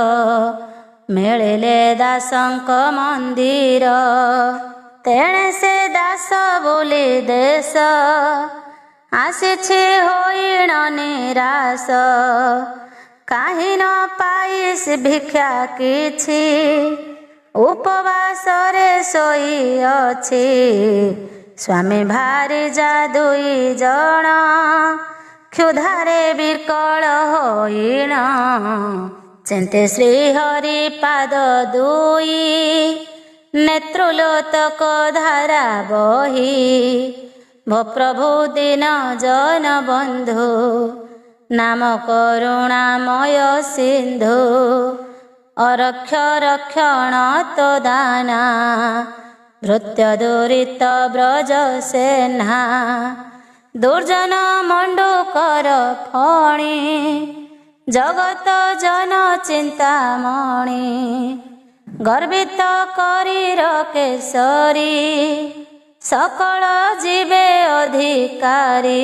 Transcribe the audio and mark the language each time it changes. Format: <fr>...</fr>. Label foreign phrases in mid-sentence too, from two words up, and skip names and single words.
<or>ମିଳିଲେ ଦାସଙ୍କ ମନ୍ଦିର ତେଣେ ସେ ଦାସ ବୋଲି ଦେଶ ଆସିଛି ହୋଇଣ ନିରାଶ କାହିଁ ନ ପାଇସ ଭିକ୍ଷା କିଛି ଉପବାସ ରେ ଶୋଇ ଅଛି ସ୍ୱାମୀ ଭାରିଯା 2 ଜଣ କ୍ଷୁଧାରେ ବିକଳ ହୋଇଣ ଚିନ୍ତେ ଶ୍ରୀ ହରି ପାଦ 2 ନେତ୍ରୁ ଲୋତକ ଧାରା ବହି ଭୋ ପ୍ରଭୁ ଦୀନ ଜନ ବନ୍ଧୁ ନାମ କରୁଣାମୟ ସିନ୍ଧୁ ଅରକ୍ଷ ରକ୍ଷଣ ତୋ ଦାନା ଭୃତ୍ୟ ଦୁରିତ ବ୍ରଜ ସେନା ଦୁର୍ଜନ ମଣ୍ଡୁକର ଫଣି, ଜଗତ ଜନ ଚିନ୍ତାମଣି। ଗର୍ବିତ କରିର କେଶରୀ, ସକଳ ଯିବେ ଅଧିକାରୀ।</or>